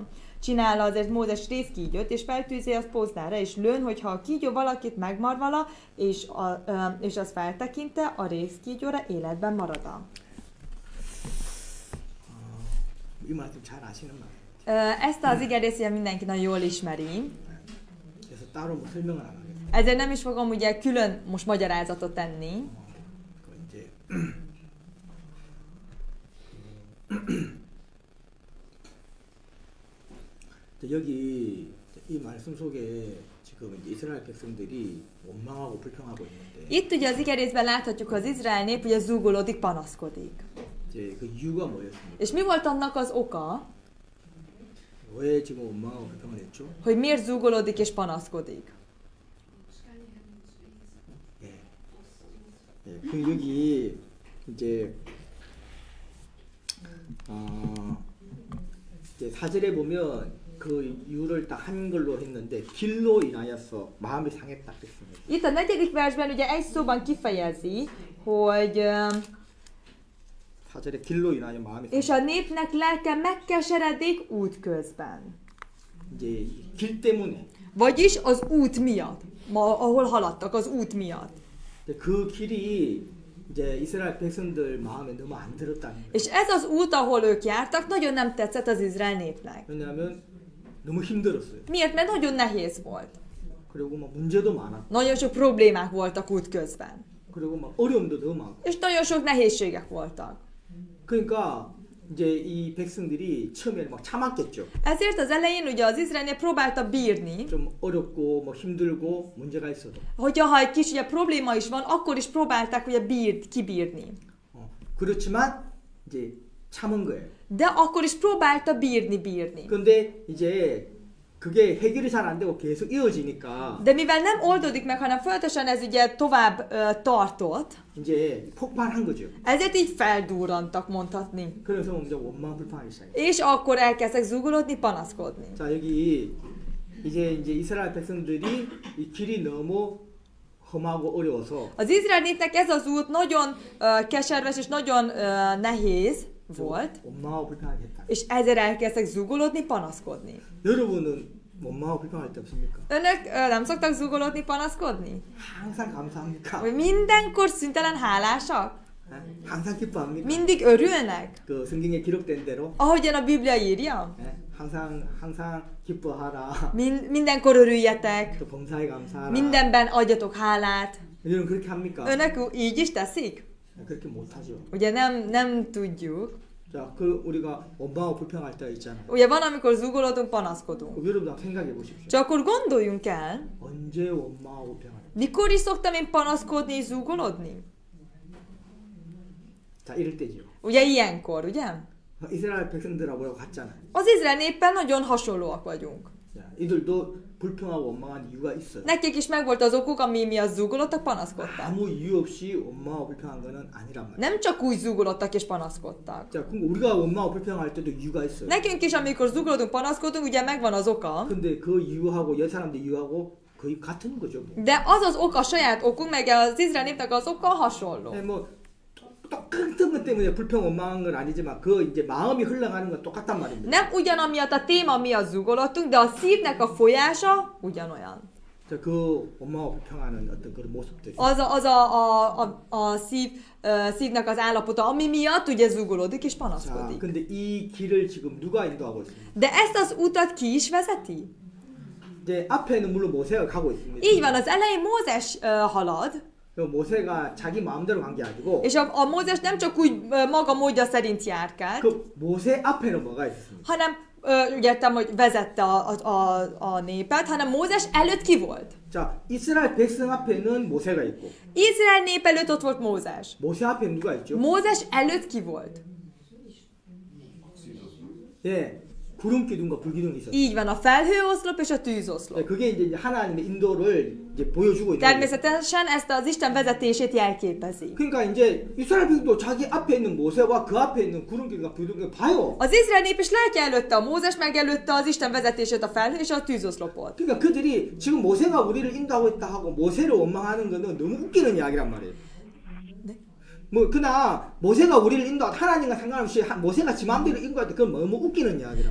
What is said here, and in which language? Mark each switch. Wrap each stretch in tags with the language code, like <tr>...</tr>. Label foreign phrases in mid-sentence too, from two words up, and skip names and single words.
<hu>Csinálja azért Mózes rézkígyót, és feltűzi az Póznára, és lőn, hogyha a kígyó valakit megmarvala, és az feltekinte, a rézkígyóra életben marad. Ezt az igerészt mindenki nagyon jól ismeri. Ezért nem is fogom ugye külön most magyarázatot tenni.</hu> <ko>여기 이 말씀 속에 지금 이스라엘 백성들이 원망하고 불평하고 있는데</ko> <hu>Itt ugye az igerészben láthatjuk, hogy az Izrael nép ugye zúgolódik, panaszkodik.</hu> <ko>이제 그 이유가 뭐였습니까?</ko> <hu>És mi volt annak az oka,</hu> <ko>왜 지금 원망하고 불평을 했죠?</ko> <hu>hogy miért zúgolódik és panaszkodik?</hu> <ko>그 여기 이제 이제 4절에 보면 그 이유를 딱 한글로 했는데 길로 인하여서 마음이 상했다 그랬습니다.</ko> <hu>Itt a 4. versben ugye egy szóban kifejezi, hogy</hu> <ko>4절에 길로 인하여 마음이</ko> <hu>és a népnek lelke megkeseredik útközben.</hu> <ko>이제 길 때문에</ko> <hu>Vagyis az út miatt, ahol haladtak, az út miatt.</hu> <ko>그 길이 이제 이스라엘 백성들 마음에 너무 안 들었다는 거예요.</ko> <hu>És ez az út, ahol ők jártak, nagyon nem tetszett az Izrael népnek.</hu> <ko>왜냐하면 너무 힘들었어요.</ko> <hu>Miért? Mert nagyon nehéz volt.</hu> <ko>그리고 막 문제도 많았고.</ko> <hu>Nagyon sok problémák voltak útközben.</hu> <ko>그리고 막 어려움도 더 많고.</ko> <hu>És nagyon sok nehézségek voltak.</hu> <ko>그러니까 이제 이 백성들이 처음에 막 참았겠죠.</ko> <hu>Ezért az elején ugye az Izrael nép próbálta bírni,</hu> <ko>좀 어렵고 뭐 힘들고 문제가 있어도.</ko> <hu>hogyha egy kis ugye, probléma is van, akkor is próbálták ugye kibírni.</hu> <ko>그렇지만 이제 참은 거예요.</ko> <hu>De akkor is próbálta bírni.</hu> <ko>근데 이제 그게 해결이 잘 안 되고 계속 이어지니까</ko> <hu>De mivel nem oldódik meg, hanem folyamatosan ez ugye tovább tartott,</hu> <ko>이제 폭발한 거죠.</ko> <hu>ezért így feldurrantak, mondhatni.</hu> <ko>그래서 이제 원망 불평하기 시작해요.</ko> <hu>És akkor elkezdtek zúgolódni, panaszkodni.</hu> <ko>자 여기 이제 이스라엘 백성들이 이 길이 너무 험하고 어려워서</ko> <hu>Az Izrael népnek ez az út nagyon keserves és nagyon nehéz volt,</hu> <ko>원망하고 불평하게 했다.</ko> <hu>és ezért elkezdtek zúgolódni, panaszkodni.</hu> <ko>여러분은 원망하고 불평할 때 없습니까?</ko> <hu>Önök nem szoktak zúgolódni, panaszkodni?</hu> <ko>항상 감사합니까?</ko> <hu>Vagy mindenkor szüntelen hálásak?</hu> <ko>항상 기뻐합니까?</ko> <hu>Mindig örülnek?</hu> <ko>그 성경에 기록된 대로</ko> <hu>Ahogyan a Biblia írja?</hu> <ko>항상 기뻐하라.</ko> <hu>Mindenkor örüljetek,</hu> <ko>또 범사에 감사하라.</ko> <hu>mindenben adjatok hálát.</hu> <ko>여러분 그렇게 합니까?</ko> <hu>Önök így is teszik?</hu> <ko>그렇게 못하죠.</ko> <hu>Ugye nem tudjuk.</hu> <ko>자, 그 우리가 원망하고 불평할 때 있잖아요.</ko> <hu>Ugye van, amikor zúgolódunk, panaszkodunk.</hu> <ko>여러분 한번 생각해 보십시오.</ko> <hu>Csak akkor gondoljunk el,</hu> <ko>언제 원망하고 불평하냐?</ko> <hu>mikor is szoktam én panaszkodni és zúgolódni?</hu> <ko>자, 이럴 때죠.</ko> <hu>Ugye ilyenkor, ugye?</hu> <ko>이스라엘 백성들하고 같잖아요.</ko> <hu>Az Izrael néppel nagyon hasonlóak vagyunk.</hu> <ko>자, 이들도 불평하고 원망한 이유가 있어요.</ko> <hu>Nekik is megvolt az okuk, ami miatt zúgolódtak, panaszkodtak.</hu> <ko>아무 이유 없이 원망하고 불평한 거는 아니란 말이에요.</ko> <hu>Nem csak úgy zúgolódtak és panaszkodtak.</hu> <ko>자, 그럼 우리가 원망하고 불평할 때도 이유가 있어요.</ko> <hu>Nekünk is, amikor zúgolódunk, panaszkodunk, ugye megvan az oka.</hu> <ko>근데 그 이유하고 여 사람들 이유하고 거의 같은 거죠.</ko> <hu>De az az oka, saját okunk, meg az Izrael népnek az oka hasonló.</hu> <ko>뭐 똑같은 같은 것 때문에 불평 원망한 건 아니지만 그 이제 마음이 흘러가는 건 똑같단 말입니다.</ko> <hu>Nem ugyanamiatt a téma miatt zúgolódtunk, de a szívnek a folyása ugyanolyan.</hu> <ko>자, 그 원망하고 불평하는 어떤 그런 모습들이.</ko> <hu>Az a szívnek az állapota, ami miatt ugye zúgolódik és</hu> <ko>자,</ko> <hu>panaszkodik.</hu> <ko>근데 이 길을 지금 누가 인도하고 있습니까?</ko> <hu>De ezt az utat ki is vezeti?</hu> <ko>이제 앞에는 물론 모세가 가고 있습니다.</ko> <hu>Így van, az elején Mózes halad,</hu> <ko>모세가 자기 마음대로 간 게 아니고</ko> <hu>és a Mózes nem csak úgy maga módja szerint járkált,</hu> <ko>그 모세 앞에는 뭐가 있었습니까?</ko> <hu>hanem ugye értem, hogy vezette a népet, hanem Mózes előtt ki volt?</hu> <ko>자, 이스라엘 백성 앞에는 모세가 있고</ko> <hu>Izrael nép előtt ott volt Mózes.</hu> <ko>모세 앞에 누가 있죠?</ko> <hu>Mózes előtt ki volt?</hu> <ko>예, 구름 기둥과 불 기둥이 있었어요.</ko> <hu>Így van, a felhőoszlop és a tűzoszlop.</hu> <ko>예, 그게 이제 하나님의 인도를 이제 보여주고 있는 거예요.</ko> <hu>Természetesen ezt az Isten vezetését jelképezi.</hu> <ko>그러니까 이제 이스라엘 백성도 자기 앞에 있는 모세와 그 앞에 있는 구름 기둥과 불 기둥을 봐요.</ko> <hu>Az Izrael nép is látja előtte a Mózes, meg előtte az Isten vezetését, a felhő és a tűzoszlopot.</hu> <ko>그러니까 그들이 지금 모세가 우리를 인도하고 있다 하고 모세를 원망하는 거는 너무 웃기는 이야기란 말이에요. 뭐 그나 모세가 우리를 인도하 하나님과 상관없이 모세가 지 마음대로 인도할 때 그건 너무 웃기는 이야기라고.</ko>